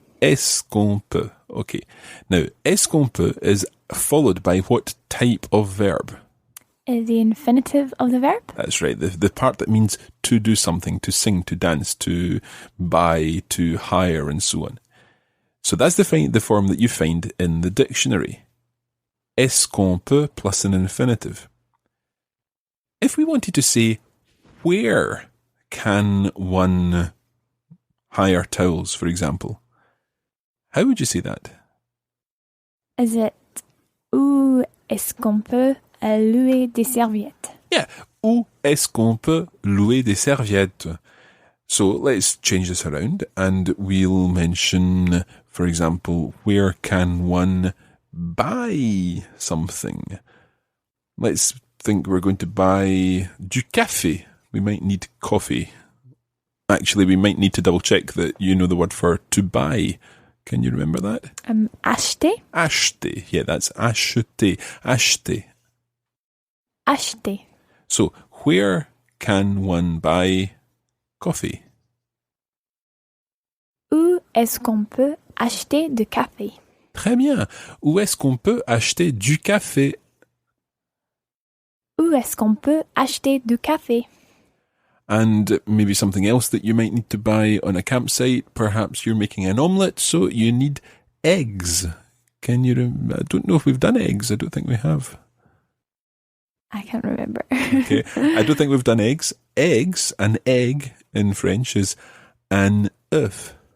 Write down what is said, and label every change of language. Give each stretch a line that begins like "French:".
French: Est-ce qu'on peut?
English: Okay. Now, est-ce qu'on peut is followed by what type of verb? The infinitive of the verb? That's right. The part that means to do something, to sing, to dance, to buy, to hire, and so on. So that's the form that you find in the dictionary.
French: Est-ce qu'on peut
English: plus an infinitive. If we wanted to say, where can one hire towels, for example, how would you say that? Is it
French: où est-ce qu'on peut louer des serviettes?
English: Yeah.
French: Où est-ce qu'on peut louer des serviettes?
English: So let's change this around and we'll mention, for example, where can one buy something? Let's think we're going to buy du café. We might need coffee. Actually, we might need to double check that you know the word for to buy. Can you remember that?
French: Acheter? Acheter.
English: Yeah, that's
French: acheter. Acheter. Acheter.
English: So, where can one buy coffee?
French: Où est-ce qu'on peut acheter du café? Très bien. Où est-ce qu'on peut acheter du café? Où est-ce qu'on peut acheter du café?
English: And maybe something else that you might need to buy on a campsite. Perhaps you're making an omelette, so you need eggs. Can you? I don't know if we've done eggs. I don't think we have. I can't remember. Okay, I don't think we've done eggs. Eggs, an egg in French is un œuf.